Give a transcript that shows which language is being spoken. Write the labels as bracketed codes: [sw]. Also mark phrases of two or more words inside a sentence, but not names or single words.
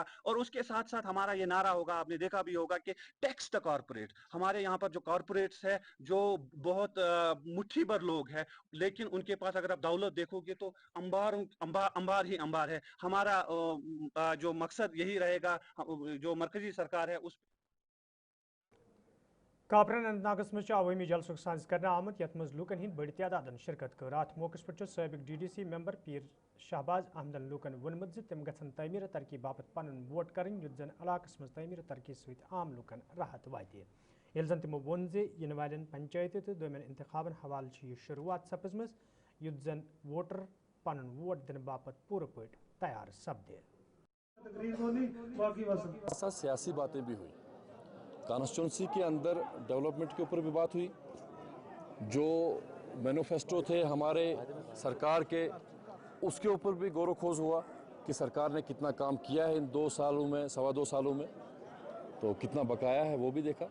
[hi] और उसके साथ साथ हमारा ये नारा होगा, आपने देखा भी होगा कि [en] tax the corporate. [hi] हमारे यहाँ पर जो कॉर्पोरेट्स है जो बहुत मुट्ठी भर लोग हैं, लेकिन उनके पास अगर आप दौलत देखोगे तो अंबार ही अंबार है। हमारा जो मकसद यही रहेगा, जो मरकजी सरकार है उस [ks] कापरन अनंतनागस मज अवामी जलसुक साज कर आमत यथ मज लूकन हिंद बड़ी तादाद शिरकत कर। अत मौके पे सबक DDC मेंबर पीर शहबाज अहमदन लूकन वोनमुत तम गन तमीर तरक्की बापत पन वोट कर युत जन इलाकस मज तमीर तरक्की सत आम लूकन राहत वाते। ये जन तमो वोन इन वाले पंचायत तो दोमेन इंतखाबन हवाल यह शुरुआत सपजम युत जन वोटर पन वोट दिन बापत पूरे पट तैयार सपदे। [hi] सियासी बातें भी हुई, कॉन्स्टिट्यूंसी के अंदर डेवलपमेंट के ऊपर भी बात हुई, जो मैनिफेस्टो थे हमारे सरकार के उसके ऊपर भी गौर खोज हुआ कि सरकार ने कितना काम किया है इन 2 सालों में, 2.25 सालों में, तो कितना बकाया है वो भी देखा।